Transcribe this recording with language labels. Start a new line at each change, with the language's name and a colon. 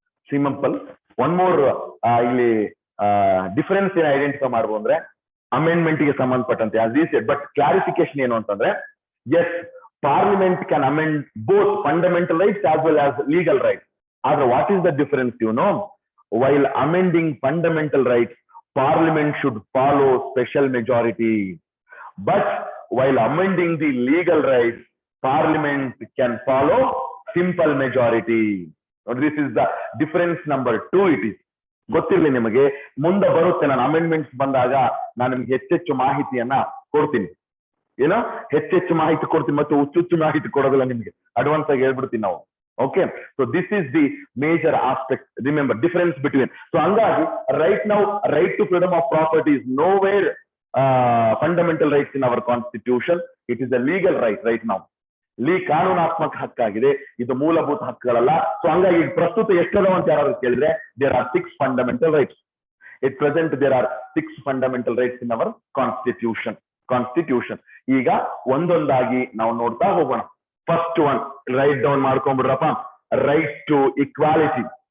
English: simple one more ಇಲ್ಲಿ difference
Kannada: ಏನ್ identify ಮಾಡ್ಬೋದು ಅಂದ್ರೆ
English: Amendment ಗೆ ಸಂಬಂಧಪಟ್ಟಂತೆ as I said. But clarification
Kannada: ಏನು ಅಂತಂದ್ರೆ,
English: Yes parliament can amend both fundamental rights as well as legal rights. ಆದ್ರೆ what is the difference? You know, while amending fundamental rights Parliament should follow special majority, but while amending the legal rights, Parliament can follow simple majority. This is the difference number 2.
Kannada: It is ಗೊತ್ತಿರಲಿ ನಿಮಗೆ, ಮುಂದೆ ಬರುತ್ತೆ. ನಾನು amendments ಬಂದಾಗ ನಾನು ನಿಮ್ಗೆ ಹೆಚ್ಚೆಚ್ಚು ಮಾಹಿತಿಯನ್ನ ಕೊಡ್ತೀನಿ. ಏನೋ ಹೆಚ್ಚೆಚ್ಚು ಮಾಹಿತಿ ಕೊಡ್ತೀನಿ, ಮತ್ತೆ ಹುಚ್ಚುಚ್ಚು ಮಾಹಿತಿ ಕೊಡೋದಿಲ್ಲ ನಿಮ್ಗೆ. ಅಡ್ವಾನ್ಸ್ ಆಗಿ ಹೇಳ್ಬಿಡ್ತೀನಿ ನಾವು.
English: Okay, so this is the major aspect. Remember difference between. So hangagi right now right to freedom of property is nowhere fundamental rights in our constitution. It is a legal right right now.
Kannada: ಕಾನೂನಾತ್ಮಕ ಹಕ್ಕಾಗಿದೆ, ಇದು ಮೂಲಭೂತ ಹಕ್ಕುಗಳಲ್ಲ. So ಹಂಗಾಗಿ ಪ್ರಸ್ತುತ ಎಷ್ಟದಾವ ಅಂತ ಯಾರು ಕೇಳಿದ್ರೆ,
English: there are 6 fundamental rights. At present there are 6 fundamental rights in our constitution.
Kannada: ಈಗ ಒಂದೊಂದಾಗಿ ನಾವು ನೋಡ್ತಾ ಹೋಗೋಣ.
English: first one write down
Kannada: ಮಾಡ್ಕೊಂಡ್ಬಿಡ್ರಪ್ಪ,
English: Right to equality.